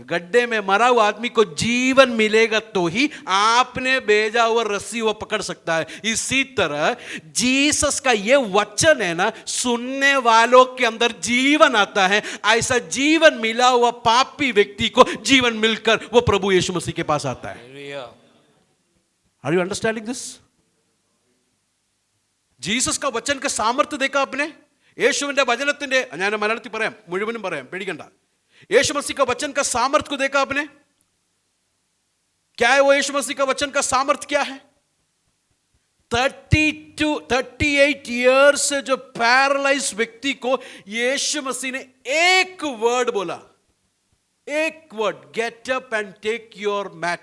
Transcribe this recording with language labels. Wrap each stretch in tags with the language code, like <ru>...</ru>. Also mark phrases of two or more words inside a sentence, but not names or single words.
<hi>गड्ढे में मरा हुआ आदमी को जीवन मिलेगा तो ही आपने भेजा हुआ रस्सी वो पकड़ सकता है. इसी तरह जीसस का ये वचन है ना, सुनने वालों के अंदर जीवन आता है. ऐसा जीवन मिला हुआ पापी व्यक्ति को जीवन मिलकर वो प्रभु यीशु मसीह के पास आता है.</hi> <en>Are you understanding this?</en> <hi>ജീസസ് का वचन का सामर्थ्य देखा आपने?</hi> <ml>യേശുവിന്റെ വചനത്തിന്റെ, ഞാൻ മലയാളത്തിൽ പറയാം, മുഴുവനും പറയാം, പേടിക്കണ്ട.</ml> <hi>यीशु मसीह का वचन का सामर्थ्य को देखा आपने? क्या है वो यीशु मसीह का वचन का सामर्थ्य? क्या है? 38 ईयर्स से जो पैरालाइज व्यक्ति को यीशु मसीह ने एक वर्ड बोला, एक वर्ड,</hi> <en>get up and take your mat.</en>